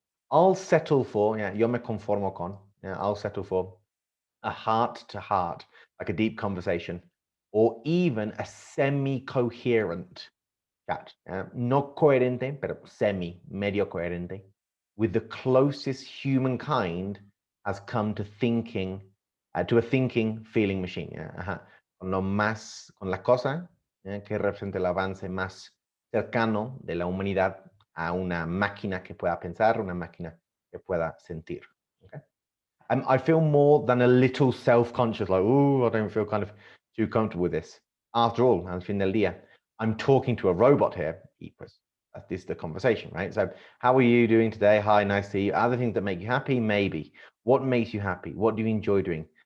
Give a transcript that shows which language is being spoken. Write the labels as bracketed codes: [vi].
[en] I'll settle for, [es] yo me conformo con, [en] I'll settle for a heart-to-heart, like a deep conversation, or even a semi-coherent chat, [es] no coherente, [en] but [es] medio coherente, [en] with the closest humankind has come to thinking, to a thinking, feeling machine. [es] Con la cosa que representa el avance más cercano de la humanidad a una máquina que pueda pensar, una máquina que pueda sentir. [en] Okay? I feel more than a little self-conscious, like, oh, I don't feel kind of too comfortable with this. After all, [es] al fin del día, [en] I'm talking to a robot here, [es] y pues [en] This is the conversation, right? So how are you doing today? Hi, nice to see you. Other things that make you happy? Maybe. What makes you happy? What do you enjoy doing?